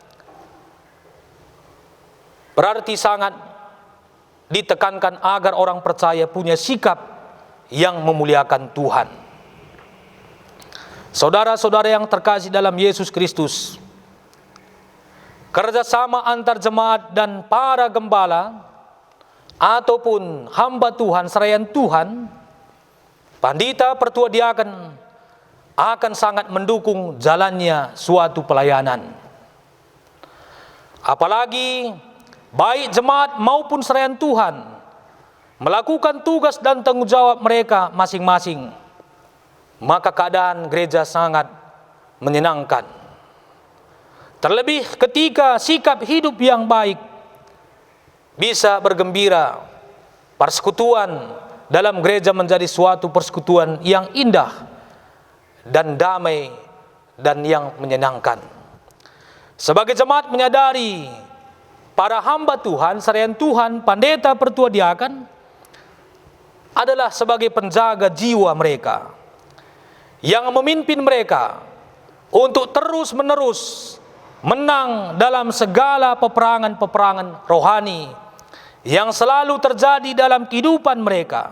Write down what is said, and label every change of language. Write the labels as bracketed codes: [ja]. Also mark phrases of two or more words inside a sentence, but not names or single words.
[id] Berarti sangat ditekankan agar orang percaya punya sikap yang memuliakan Tuhan. Saudara-saudara yang terkasih dalam Yesus Kristus, kerjasama antar jemaat dan para gembala ataupun hamba Tuhan, [btx] serayan Tuhan, [id] pandita, pertua diaken akan sangat mendukung jalannya suatu pelayanan. Apalagi baik jemaat maupun serayan Tuhan melakukan tugas dan tanggung jawab mereka masing-masing, maka keadaan gereja sangat menyenangkan. Terlebih ketika sikap hidup yang baik bisa bergembira, persekutuan dalam gereja menjadi suatu persekutuan yang indah dan damai dan yang menyenangkan. Sebagai jemaat menyadari para hamba Tuhan, [btx] serayan Tuhan, [id] pendeta, pertua diakan adalah sebagai penjaga jiwa mereka, yang memimpin mereka untuk terus-menerus menang dalam segala peperangan-peperangan rohani yang selalu terjadi dalam kehidupan mereka.